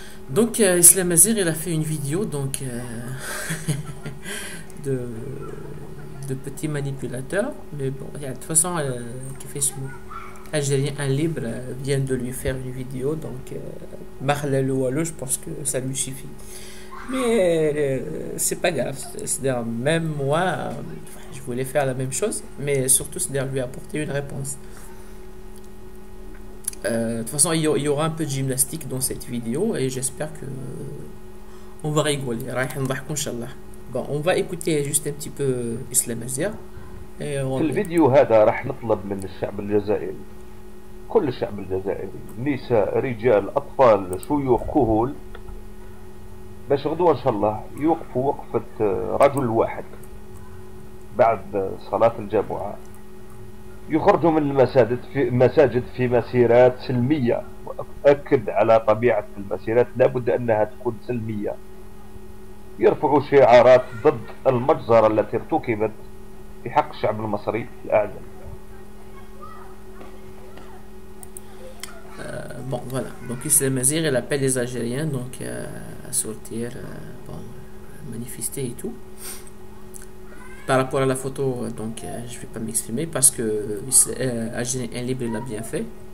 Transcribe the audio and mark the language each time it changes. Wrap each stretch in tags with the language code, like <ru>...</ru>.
<fr>Donc Islam Azir il a fait une vidéo donc de petits manipulateurs, mais bon de toute façon qui fait ce Algérien un libre vient de lui faire une vidéo donc je pense que ça lui suffit, mais c'est pas grave, c'est-à-dire même moi je voulais faire la même chose, mais surtout c'est-à-dire lui apporter une réponse. De toute façon, il y aura un peu de gymnastique dans cette vidéo et j'espère que on va rigoler. Bon, on va écouter juste un petit peu Islam Azir.</fr> <ar>في الفيديو هذا راح نطلب من الشعب الجزائري، كل الشعب الجزائري، نساء، رجال، أطفال، شيوخ، كهول، باش غدوة إن شاء الله يوقفوا وقفة رجل واحد بعد صلاة الجمعة، يخرجوا من المساجد في مسيرات سلمية، وأكد على طبيعة المسيرات لابد أنها تكون سلمية، يرفعوا شعارات ضد المجزرة التي ارتكبت في حق الشعب المصري الأعزل.</ar> <fr>Bon voilà, donc Islam Azir il appelle les Algériens donc à sortir, manifester et tout. Par rapport à la photo, donc je vais pas m'exprimer parce que Algérien libre l'a bien fait.</fr>